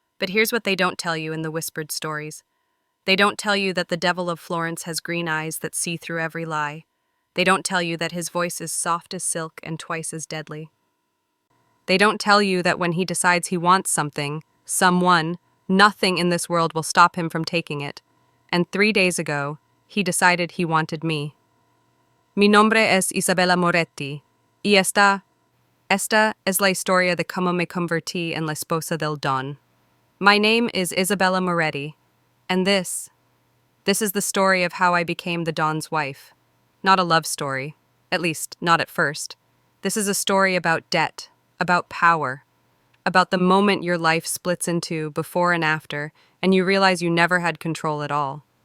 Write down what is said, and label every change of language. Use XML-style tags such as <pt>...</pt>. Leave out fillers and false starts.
<en>But here's what they don't tell you in the whispered stories. They don't tell you that the Devil of Florence has green eyes that see through every lie. They don't tell you that his voice is soft as silk and twice as deadly. They don't tell you that when he decides he wants something, someone, nothing in this world will stop him from taking it. And 3 days ago, he decided he wanted me.</en> <es>Mi nombre es Isabella Moretti, y esta es la historia de cómo me convertí en la esposa del Don.</es> <en>My name is Isabella Moretti, and this is the story of how I became the Don's wife. Not a love story, at least not at first. This is a story about debt, about power, about the moment your life splits into before and after, and you realize you never had control at all.</en>